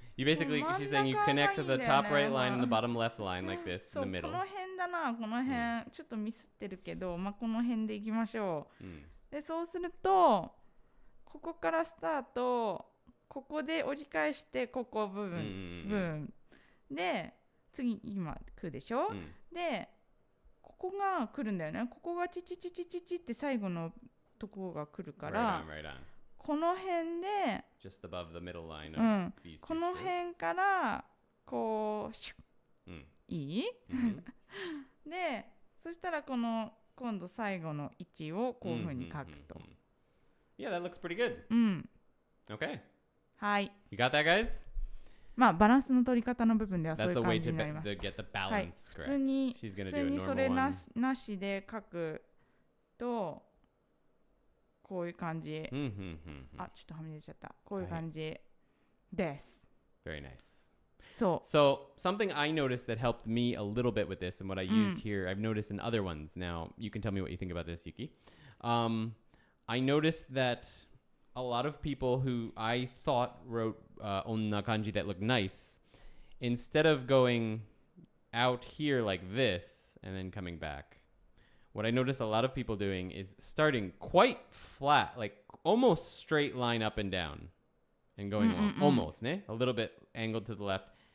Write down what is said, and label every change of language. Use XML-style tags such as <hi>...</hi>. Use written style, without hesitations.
<en>You basically, she's saying you connect to the top right line and the bottom left line like this in the middle.</en> <ja>この辺だな、この辺、ちょっとミスってるけど、この辺でいきましょう。でそうするとここからスタート、ここで折り返してここ部分で、次今来るでしょ、でここが来るんだよね。ここがチって最後のところが来るから、この辺で</ja> <en>Just above the middle line of these two</en> <ja>この辺からこうシュッ、いいでそしたらこの今度最後の位置をこういう風に書くと。</ja> <en>Yeah, that looks pretty good. Okay.</en> <ja>はい。</ja> <en>You got that, guys?</en> <ja>バランスの取り方の部分ではそういう感じになります。</ja> <en>That's a way to get the balance</en> <ja>はい、普通にそれなしで書くとこういう感じ。あ、ちょっとはみ出ちゃった。こういう感じです。</ja> <en>Very nice. So something I noticed that helped me a little bit with this and what I used here, I've noticed in other ones. Now, you can tell me what you think about this, Yuki. I noticed that a lot of people who I thought wrote onna kanji that looked nice, instead of going out here like this and then coming back, what I noticed a lot of people doing is starting quite flat, like almost straight line up and down and going along, almost, ne? A little bit angled to the left</en>